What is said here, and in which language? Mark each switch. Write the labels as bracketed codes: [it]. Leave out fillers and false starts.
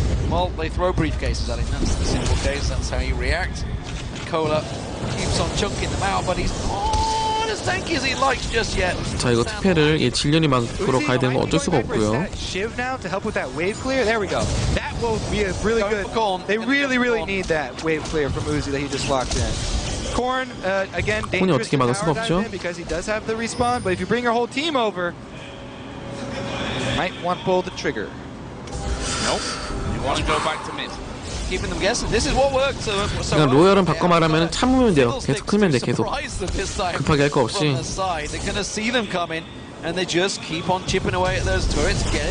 [en] Well, they throw briefcases at him. That's the simple case. That's how you react. And Cola keeps on chunking them out, but he's not as tanky as he likes just yet. [ko] 자 이거 특패를 질련이 막으러 가야 되는 건 어쩔 수가 없고요. [en] Shiv now to help with that wave clear. There we go. That will be a really good. They really need that wave clear from Uzi that he just locked in. Korn again dangerous [ko] 어떻게 막을 수가 없죠? [en] because he does have the respawn, but if you bring your whole team over, might want to pull the trigger. Nope. You want to go back to mid. Keeping them guessing. This is what works. [ko] 그냥 로열은 바꿔 말하면 참으면 돼요. 계속 크면 돼 계속. 급하게 할 거 없이. [en] They're gonna see them coming, and they just keep on chipping away at those turrets.